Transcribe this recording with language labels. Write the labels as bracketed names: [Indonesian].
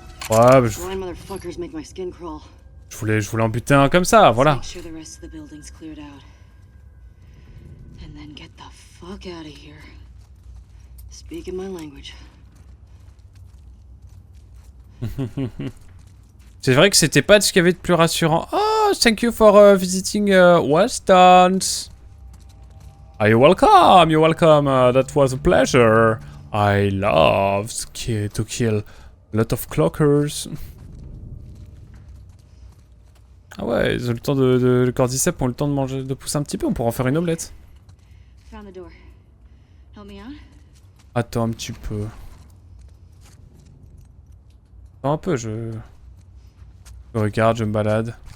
[French] Ouais, [English] Blind motherfuckers make my skin crawl. [French] je voulais en buter un comme ça, voilà. [English] Make sure the rest of the building's cleared out. And then get the fuck out of here. Speaking my language. [French] C'est vrai que c'était pas ce qu'il y avait de plus rassurant. [English] Oh, thank you for visiting Westlands. You're welcome, you're welcome. That was a pleasure. I love to kill a lot of clockers. [French] Ah ouais, ils ont le temps le cordyceps ont le temps de manger, de pousser un petit peu. On pourra en faire une omelette. [English] Found the door. Help me out? [French] Attends un petit peu. Attends un peu, je regarde, je me balade.